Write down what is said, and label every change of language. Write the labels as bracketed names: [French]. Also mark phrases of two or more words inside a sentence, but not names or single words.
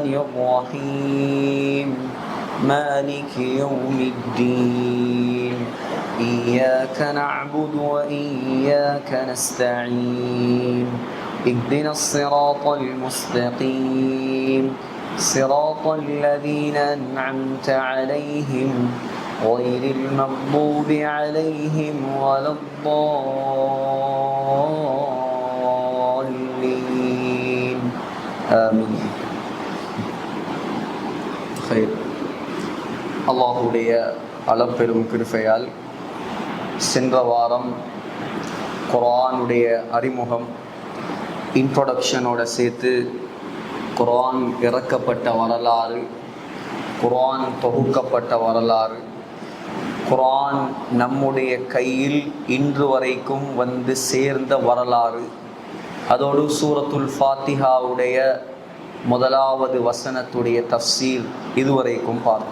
[Arabic] الرحيم مالك يوم الدين إياك نعبد وإياك نستعين اهدنا الصراط المستقيم صراط الذين أنعمت عليهم غير المغضوب عليهم ولا الضالين آمين خير [Tamil] அல்லாஹுடைய அளப்பெரும் கிருபையால் சென்ற வாரம் குர்ஆனுடைய அறிமுகம் இன்ட்ரோடக்ஷனோட சேர்த்து குர்ஆன் இறக்கப்பட்ட வரலாறு, குர்ஆன் தொகுக்கப்பட்ட வரலாறு, குர்ஆன் நம்முடைய கையில் இன்று வரைக்கும் வந்து சேர்ந்த வரலாறு, அதோடு சூரத்துல் ஃபாத்திஹாவுடைய முதலாவது வசனத்துடைய தஃப்சீர் இதுவரைக்கும் பார்த்தோம்.